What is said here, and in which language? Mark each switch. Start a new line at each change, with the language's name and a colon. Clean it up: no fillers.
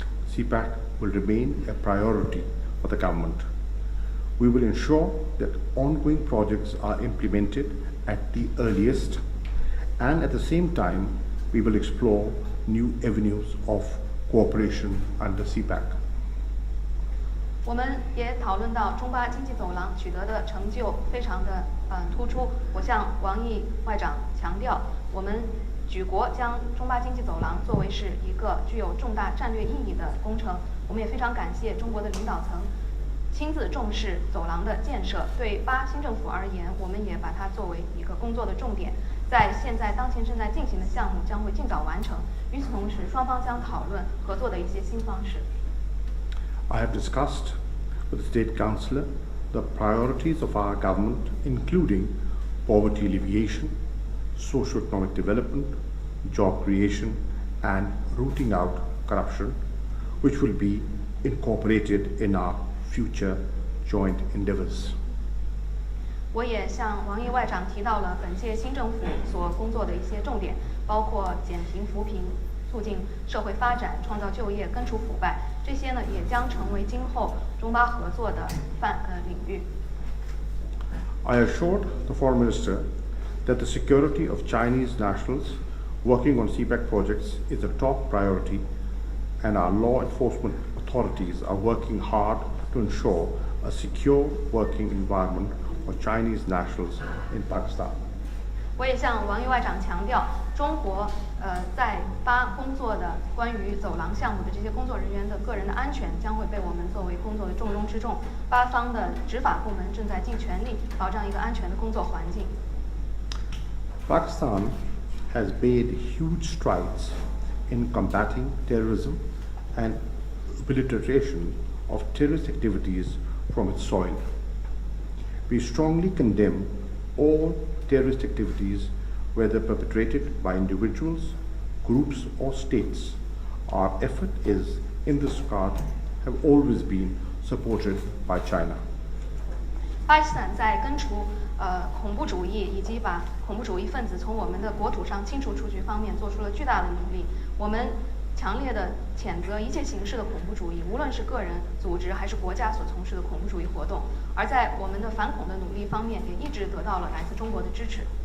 English: CPEC will remain a priority for the government. We will ensure that ongoing projects are implemented at the earliest, and at the same time, we will explore new avenues of cooperation under CPEC.
Chinese: 我们也讨论到中巴经济走廊取得的成就非常的突出。我向王毅外长强调，我们举国将中巴经济走廊作为是一个具有重大战略意义的工程。我们也非常感谢中国的领导层亲自重视走廊的建设。对巴新政府而言，我们也把它作为一个工作的重点。在当前正在进行的项目将会尽早完成。与此同时，双方将讨论合作的一些新方式。
English: I have discussed with the State Councillor the priorities of our government, including poverty alleviation, socio-economic development, job creation, and rooting out corruption, which will be incorporated in our future joint endeavours.
Chinese: 我也向王毅外长提到了本届新政府所工作的一些重点，包括减贫扶贫、促进社会发展、创造就业、根除腐败，这些呢也将成为今后中巴合作的领域。
English: I assured the Foreign Minister that the security of Chinese nationals working on CPEC projects is a top priority, and our law enforcement authorities are working hard to ensure a secure working environment for Chinese nationals in Pakistan.
Chinese: 我也向王毅外长强调，中国在巴工作的关于走廊项目的这些工作人员的个人的安全将会被我们作为工作的重中之重。巴方的执法部门正在尽全力保障一个安全的工作环境。
English: Pakistan has made huge strides in combating terrorism and obliteration of terrorist activities from its soil. We strongly condemn all terrorist activities, whether perpetrated by individuals, groups, or states. Our effort is, in this regard, have always been supported by China.
Chinese: 巴基斯坦在根除恐怖主义以及把恐怖主义分子从我们的国土上清除出去方面做出了巨大的努力。我们强烈的谴责一切形式的恐怖主义，无论是个人、组织还是国家所从事的恐怖主义活动。而在我们的反恐的努力方面，也一直得到了来自中国的支持。